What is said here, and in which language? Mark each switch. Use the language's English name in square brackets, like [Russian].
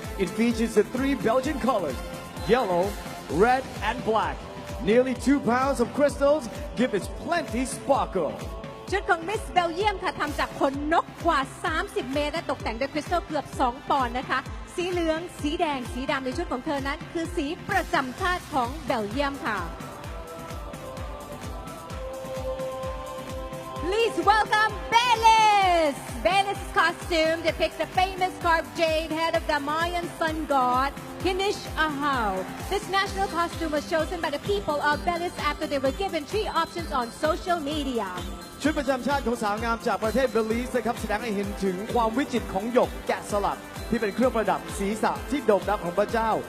[English] It features the three Belgian colors, yellow, red, and black. Nearly 2 pounds of crystals give it plenty sparkle. [Thai] ชุดของมิสเบลเยียมค่ะทำจากขนนกกว่า 30 เมตรและตกแต่งด้วยคริสตัลเกือบ 2 ปอนด์นะคะสีเหลืองสีแดงสีดำในชุดของเธอนั้นคือสีประจำชาติของเบลเยียมค่ะ [English] Please welcome Belis! Belis' costume depicts the famous carved jade head of the Mayan sun god, Kinish Ahau. This national costume was chosen by the people of Belis after they were given 3 options on social media. [Thai] ชุดประจำชาติของสาวงามจากประเทศเบลีสนะครับแสดงให้เห็นถึงความวิจิตรของหยกแกะสลักที่เป็นเครื่องประดับศีรษะที่โด่งดังของพระเจ้า